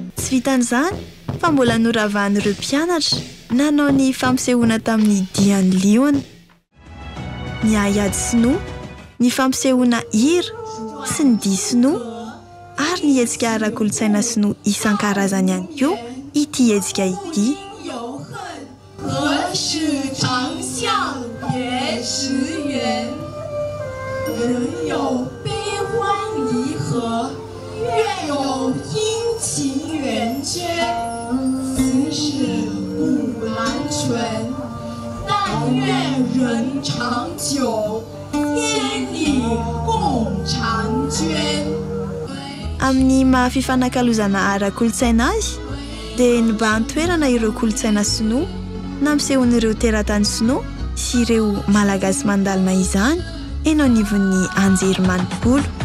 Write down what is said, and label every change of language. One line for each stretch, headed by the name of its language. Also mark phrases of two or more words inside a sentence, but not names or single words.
Malagasy: tsy vitan'izany fa mbola noravahan'ireo mpianatra nanao ny fampisehoana tamin'ny dian'ny liona, ny haiady sinoa, ny fampisehoana hira sy ny dihy sinoa ary ny hetsika ara-kolontsaina sinoa isan-karazany ihany koa ity hetsika ity.
Chinese: 何时长向别时圆，人有悲欢离合，月有阴晴圆缺。此事古难全，但愿人长久，千里共婵娟。
Malagasy: Amin'ny mahafifanankalozana ara-kolontsaina azy dia nibahan toerana ireo kolontsaina sinoa nampisehon'ireo teratany sinoa sy ireo malagasy mandalina izany eny anivon'ny anjery manontolo.